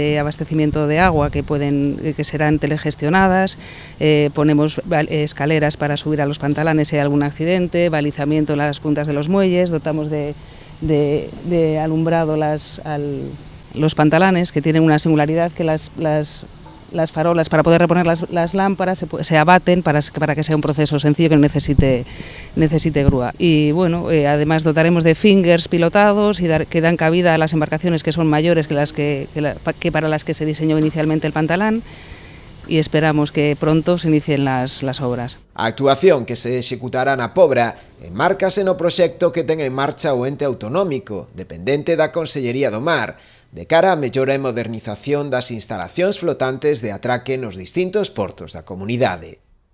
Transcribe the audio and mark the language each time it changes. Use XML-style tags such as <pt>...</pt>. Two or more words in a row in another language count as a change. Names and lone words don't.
<es>de abastecimiento de agua que serán telegestionadas, ponemos escaleras para subir a los pantalanes si hay algún accidente, balizamiento en las puntas de los muelles, dotamos de alumbrado los pantalanes, que tienen una singularidad, que las farolas, para poder reponer las lámparas, se abaten para que sea un proceso sencillo que no necesite grúa. Y bueno, además dotaremos de fingers pilotados y que dan cabida a las embarcaciones que son mayores que para las que se diseñó inicialmente el pantalán, y esperamos que pronto se inicien las obras.</es> <gl>A actuación que se executará na Pobra enmárcase no proxecto que ten en marcha o ente autonómico, dependente da Consellería do Mar, de cara á mellora e modernización das instalacións flotantes de atraque nos distintos portos da comunidade.</gl>